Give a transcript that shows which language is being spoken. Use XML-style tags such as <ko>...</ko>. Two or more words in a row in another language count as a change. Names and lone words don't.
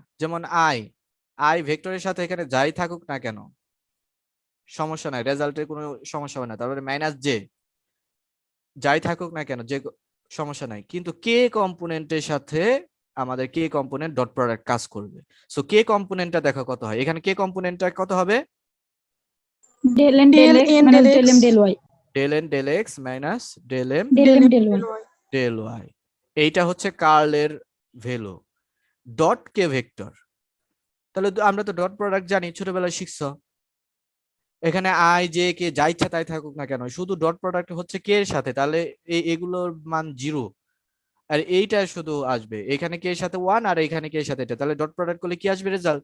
<bn>যেমন আই ভেক্টরের সাথে এখানে যাই থাকুক না কেন সমস্যা নাই, রেজাল্টের কোনো সমস্যা হবে না। তারপরে মাইনাস জে যাই থাকুক না কেন, যে সমস্যা নাই, কিন্তু কে কম্পোনেন্টের সাথে আমাদের</bn> <en>k component dot product</en> <bn>কাজ করবে। সো কে কম্পোনেন্টটা দেখো কত হয়, এখানে কে কম্পোনেন্টটা কত হবে?</bn> <en>Del N del X minus del M del Y. del N del X minus del M Del M del Y. del Y.</en> <bn>এইটা হচ্ছে কার্লের</bn> <en>value dot k vector.</en> <bn>তাহলে আমরা তো</bn> <en>dot product</en> <bn>জানি, ছোটবেলায় শিখছো। এখানে</bn> <en>i j k</en> <bn>যা ইচ্ছা তাই থাকুক না কেন, শুধু</bn> <en>dot product</en> <bn>হচ্ছে কে এর সাথে, তাহলে এগুলোর মান 0, আর এইটা শুধু আসবে এখানে কে এর সাথে 1, আর এখানে কে এর সাথে এটা, তাহলে</bn> <en>dot product</en> <bn>করলে কি আসবে রেজাল্ট?</bn>